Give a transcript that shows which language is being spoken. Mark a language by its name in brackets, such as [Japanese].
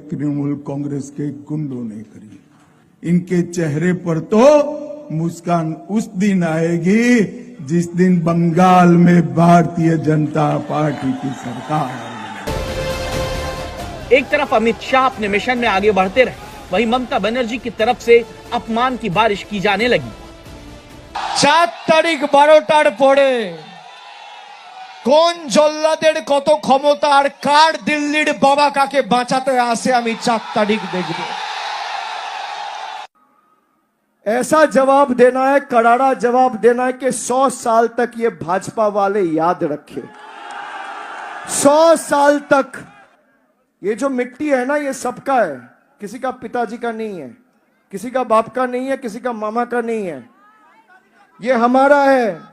[Hindi] तृणमूल कांग्रेस के गुंडों ने करी। इनके चेहरे पर तो मुस्कान उस दिन आएगी जिस दिन बंगाल में भारतीय जनता पार्टी की सरकार आएगी। एक तरफ अमित शाह अपने मिशन में आगे बढ़ते रहे, वहीं ममता बनर्जी की तरफ से अपमान की बारिश की जाने लगी। [Bangla] 4 তারিখ 12টার পরে কোন জল্লাদের কত ক্ষমতা আর কার দিল্লির বাবা কাকে বাঁচাতে আসে আমি 4 তারিখ দেখব। [Hindi] ऐसा जवाब देना है, करारा जवाब देना है कि 100 साल तक ये भाजपा वाले याद रखे। 100 साल तक ये जो मिट्टी है ना, ये सबका है, किसी का पिताजी का नहीं है, किसी का बाप का नहीं है, किसी का मामा का नहीं है, ये हमारा है।